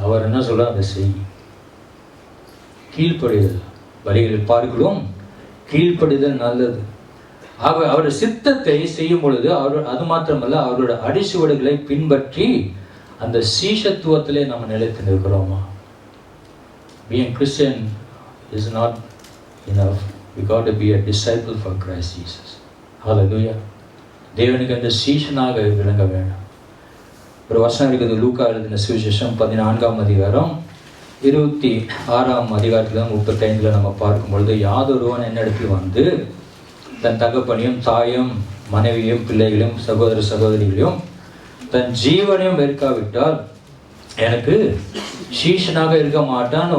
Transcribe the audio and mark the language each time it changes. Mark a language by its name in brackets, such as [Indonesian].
[Tamil] அவர் என்ன சொல்றார் அதை செய். கீழ்ப்படிதல் பலிகளில் பார்க்கிறோம், கீழ்ப்படிதல் நல்லது. அவருடைய சித்தத்தை செய்யும் பொழுது அவர் அது மாத்திரமல்ல, அவரோட அடிசுவடுகளை பின்பற்றி அந்த சீஷத்துவத்திலே நம்ம நிலைத்து நிற்கிறோமா? [English] Being Christian is not enough. We got to be a disciple for Christ Jesus. Hallelujah. [Tamil] தேவனுக்கு அந்த சீஷனாக விளங்க வேண்டும். ஒரு வசனம் இருக்குது, லூக்கா எழுதின சுவிசேஷம் 14ஆம் அதிகாரம் 26ஆம் அதிகாரத்துல 35 நம்ம பார்க்கும் பொழுது, யாதொருவன் என்னிடத்தில் வந்து தன் தகப்பனையும் தாயும் மனைவியும் பிள்ளைகளையும் சகோதர சகோதரிகளையும் தன் ஜீவனையும் வெறுக்காவிட்டால் எனக்கு சீஷனாக இருக்க மாட்டான்.